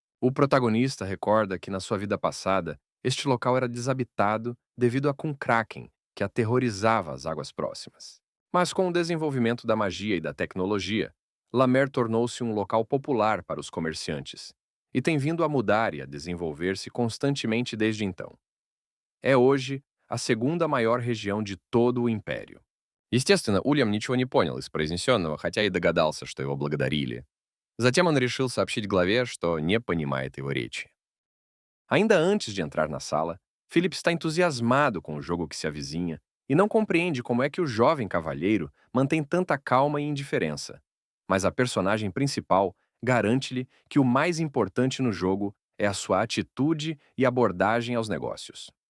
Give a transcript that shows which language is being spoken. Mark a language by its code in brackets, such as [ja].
[pt] O protagonista recorda que na sua vida passada, este local era desabitado devido a Kraken, que aterrorizava as águas próximas. Mas com o desenvolvimento da magia e da tecnologia, La Mer tornou-se um local popular para os comerciantes e tem vindo a mudar e a desenvolver-se constantemente desde então. É hoje a segunda maior região de todo o Império. [ru] Естественно, Ульям ничего не понял из произнесенного, хотя и догадался, что его благодарили. Затем он решил сообщить главе, что не понимает его речи. [pt] Ainda antes de entrar na sala, Philip está entusiasmado com o jogo que se avizinha e não compreende como é que o jovem cavalheiro mantém tanta calma e indiferença. Mas a personagem principal garante-lhe que o mais importante no jogo é a sua atitude e abordagem aos negócios.